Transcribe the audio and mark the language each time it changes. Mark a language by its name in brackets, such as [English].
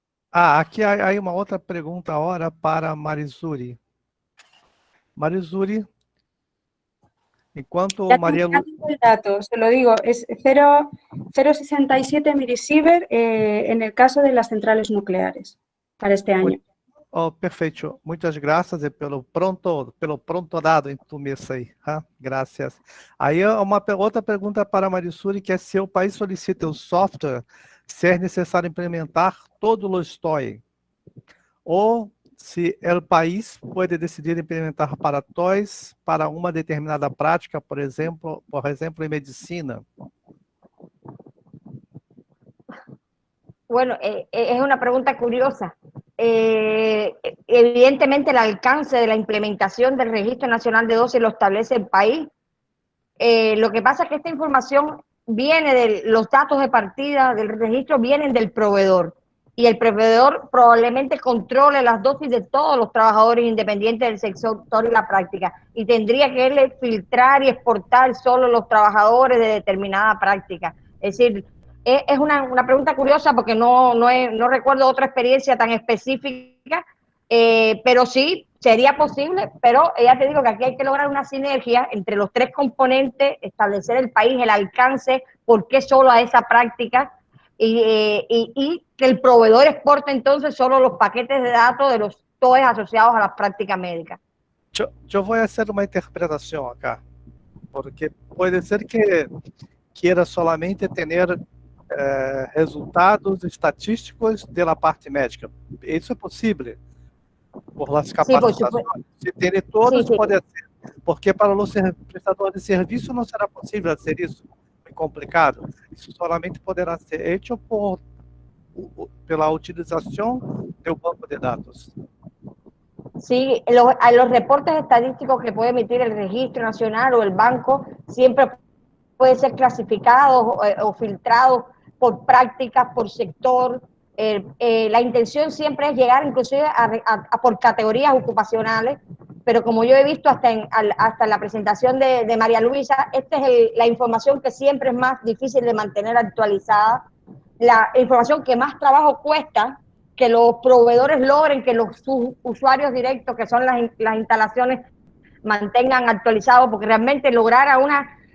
[Portuguese] Aqui há uma outra pergunta agora para Marizuri. Marizuri, enquanto [Spanish] Ya [Portuguese] Maria Lu... [Spanish] tengo el dato, se lo digo, es 0,67 milisievert en el caso de las centrales nucleares para este año. [Portuguese] Oh, perfeito. Muitas graças pelo pronto dado em tu mesa aí. Graças. Aí uma outra pergunta para Marizuri, que é se o país solicita o software, se é necessário implementar todo o STOI, ou se o país pode decidir implementar para TOIs para uma determinada prática, por exemplo, em medicina. [Spanish] Bueno, es una pregunta curiosa. Evidentemente el alcance de la implementación del Registro Nacional de Dosis lo establece el país. Lo que pasa es que esta información viene de los datos de partida del registro, vienen del proveedor. Y el proveedor probablemente controle las dosis de todos los trabajadores independientes del sector y la práctica. Y tendría que él filtrar y exportar solo los trabajadores de determinada práctica. Es decir, es una pregunta curiosa porque no recuerdo otra experiencia tan específica, pero sí sería posible, pero ya te digo que aquí hay que lograr una sinergia entre los tres componentes, establecer el país, el alcance, por qué solo a esa práctica, y que el proveedor exporte entonces solo los paquetes de datos de los TOEs asociados a las prácticas médicas. [Portuguese] Eu vou fazer uma interpretação [Spanish] acá, [Portuguese] porque pode ser que queira [Spanish] solamente [Portuguese] ter resultados estatísticos da parte médica. Isso é possível, [Spanish] por las [Portuguese] capacitações. Se ter todos, pode ser, porque para os prestadores de serviço não será possível ser isso. É complicado. Isso [Spanish] solamente [Portuguese] poderá ser feito pela utilização do banco de dados. [Spanish] Sí, los reportes estadísticos que puede emitir el Registro Nacional o el banco siempre pueden ser clasificados o filtrados por prácticas, por sector. La intención siempre es llegar inclusive por categorías ocupacionales, pero como yo he visto hasta en la presentación de María Luisa, esta es la información que siempre es más difícil de mantener actualizada, la información que más trabajo cuesta que los proveedores logren que sus usuarios directos, que son las instalaciones, mantengan actualizados, porque realmente lograr una